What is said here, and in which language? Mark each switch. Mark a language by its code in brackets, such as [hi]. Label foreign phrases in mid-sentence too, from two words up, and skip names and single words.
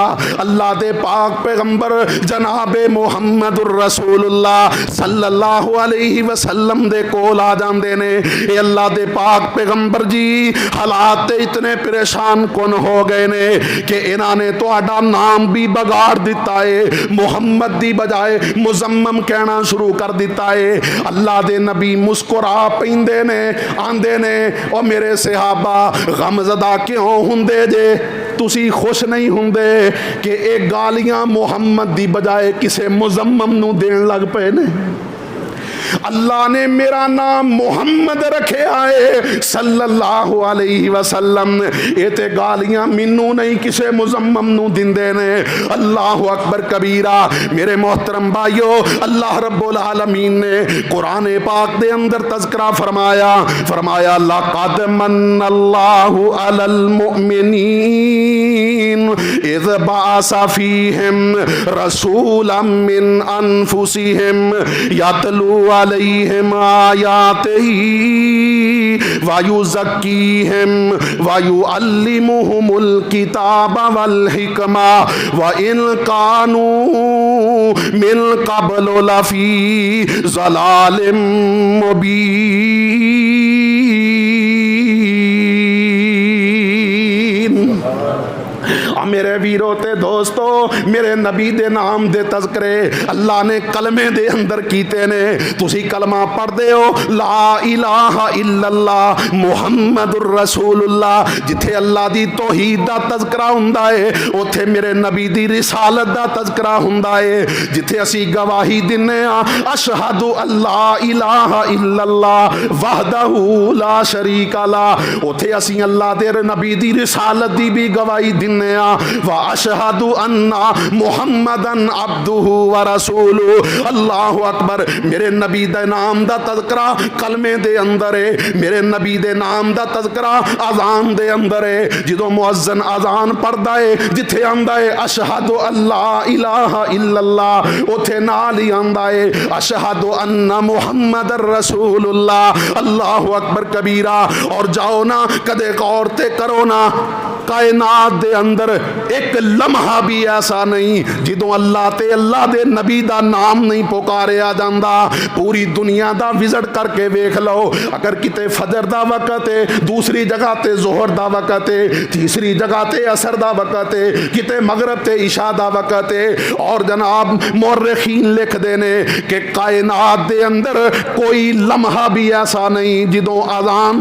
[pa] اللہ دے پاک پیغمبر جناب محمد [ar] الرسول اللہ صلی اللہ علیہ وسلم [pa] دے کول آ جاندے نے، اے اللہ دے پاک پیغمبر جی حالات اتنے پریشان کن ہو گئے نے کہ انہاں نے تہاڈا نام بھی بگاڑ دیتا ہے، محمد دی بجائے مزمم کہنا شروع کر دیتا ہے۔ اللہ دے نبی مسکرا پیندے نے، آندے نے او میرے صحابہ غمزدہ کیوں ہوندے جے؟ تسی خوش نہیں ہوندے کہ ایک گالیاں محمد دی بجائے کسے مزمم نو دین لگ پے نے؟ اللہ نے میرا نام محمد رکھے آئے [ar] صلی اللہ علیہ وسلم، [pa] اے تے گالیاں منو نہیں کسے مزمم نو دندے نے۔ [ar] اللہ اکبر کبیرہ۔ [pa] میرے محترم بھائیو، [ar] اللہ رب العالمین [pa] نے قرآن پاک دے اندر تذکرہ فرمایا [ar] لَقَدْ مَنَّ اللَّهُ عَلَى الْمُؤْمِنِينَ اِذْ بَعَثَ فِيهِمْ رَسُولًا مِّنْ أَنفُسِهِمْ يَتْلُو علیہم آیاتہ وَيُزَكِّيهِمْ وَيُعَلِّمُهُمُ الْكِتَابَ وَالْحِکْمَةَ وَإِنْ كَانُوا مِنْ قَبْلُ لَفِي ضَلَالٍ مُبِينٍ۔ [pa] میرے ویرو تے دوستو میرے نبی دے نام دے تذکرے اللہ نے کلمے دے اندر کیتے نے تسی کلمہ پڑھ دے ہو [ar] لا الہ الا اللہ محمد الرسول اللہ [pa] جتھے اللہ دی توحید دا تذکرہ ہوندا ہے اوتھے میرے نبی دی رسالت دا تذکرہ ہوندا ہے جتھے اسی گواہی دنے ہاں [ar] اشہد اللہ الہ الا اللہ وحدہ لا شریک لہ [pa] اوتھے اسی اللہ دے نبی دی رسالت دی بھی گواہی دنے ہاں [ar] واشہد ان محمدن عبدہ ورسولہ اللہ اکبر [pa] میرے نبی دے نام دا تذکرہ کلمے دے اندر ہے میرے نبی دے نام دا تذکرہ اذان دے اندر ہے جدو مؤذن اذان پڑھدا ہے جتھے آندا ہے [ar] اشہد اللہ الہ الا اللہ [pa] اوتھے نال ہی آندا ہے [ar] اشہد ان محمد الرسول اللہ اللہ اکبر کبیرہ [pa] اور جاؤ نا کدے غور تے کرو نا کائنات دے اندر ایک لمحہ بھی ایسا نہیں جدوں اللہ تے اللہ دے نبی دا نام نہیں پکاریا جاندا پوری دنیا دا وزٹ کر کے ویکھ لو اگر کتے فجر دا وقت ہے دوسری جگہ تے ظہر دا وقت ہے تیسری جگہ تے عصر دا وقت ہے کتے مغرب تے عشاء دا وقت ہے اور جناب مورخین لکھ دینے کہ کائنات دے اندر کوئی لمحہ بھی ایسا نہیں جدوں اذان